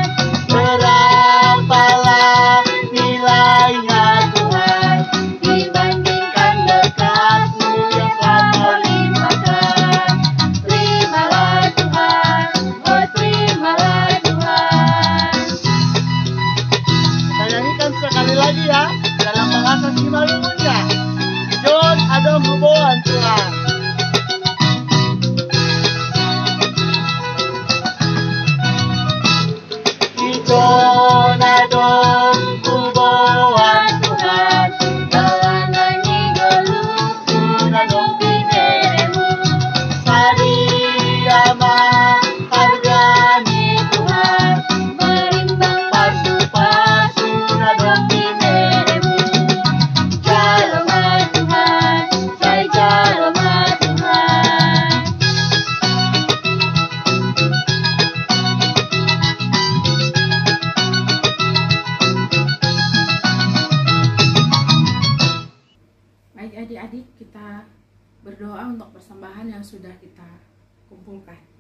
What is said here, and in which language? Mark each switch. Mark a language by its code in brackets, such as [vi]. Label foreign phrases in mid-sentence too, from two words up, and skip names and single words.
[id] Berapalah nilainya Tuhan dibandingkan berkat-Mu yang telah Kau limpahkan. Terimalah Tuhan, oh terimalah Tuhan. Kita nyanyikan sekali lagi ya, dalam bahasa Simalungunnya. [bts] Ijon Adong Huboan Tuhan. Ijon Adong Huboan Tuhan. Galangan igoluku nadong pineremu. Sadiyama hargani Tuhan. Merimbang pasu-pasu nadong pineremu. Jalma Tuhan, saya jalma Tuhan. [id] Baik adik-adik, kita berdoa untuk persembahan yang sudah kita kumpulkan.